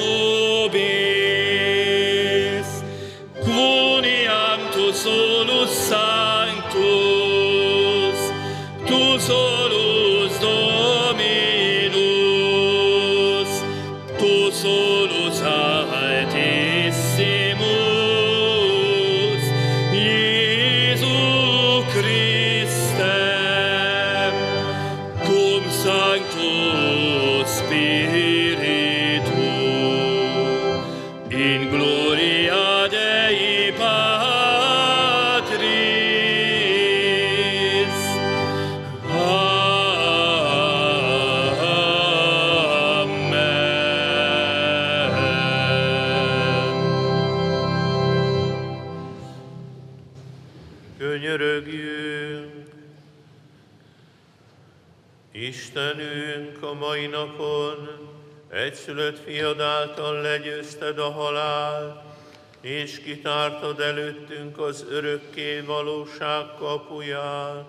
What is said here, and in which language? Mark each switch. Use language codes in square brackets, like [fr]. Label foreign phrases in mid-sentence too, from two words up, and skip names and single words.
[la] nobis, quoniam tu solus sanctus, tu solus Dominus, tu solus altissimus, Iesu Christe, cum Sancto Spiritu, in gloria Dei Patris. [hu] Könyörögjünk! Istenünk, a mai napon egyszülött fiad által legyőzted a halált, és kitártad előttünk az örökké valóság kapuját.